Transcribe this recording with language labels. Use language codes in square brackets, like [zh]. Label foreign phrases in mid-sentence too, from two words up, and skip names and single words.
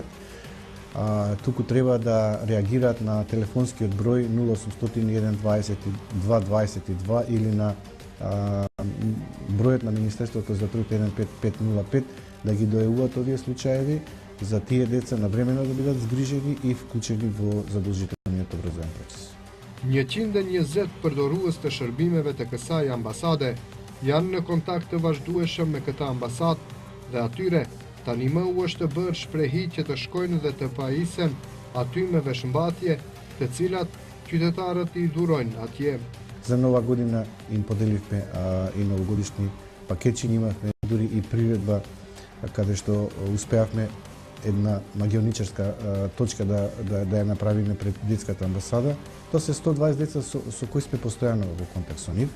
[mk] Туку треба да реагираат на телефонскиот број 0800 122 22 или на бројот на Министерството за труд 15505 да ги дојавуваат овие случаеви за тие деца навремено да бидат згрижени и вклучени во задолжителниот образовен процес. [sq] 120 përdorues të shërbimeve të kësaj ambasade janë në kontakt të vazhdueshëm me këtë ambasadë dhe atyre tani më u është bërë shprehi që të shkojnë dhe të pajisen aty me veshmbathje, të cilat qytetarët i dhurojnë atje. [mk] За нова година им поделивме и новогодишни пакетчи, имавме дури и приредба каде што успеавме една магионичарска точка да ја направиме пред детската амбасада. Тоа се 120 деца со кои сме постојано во контакт со нив.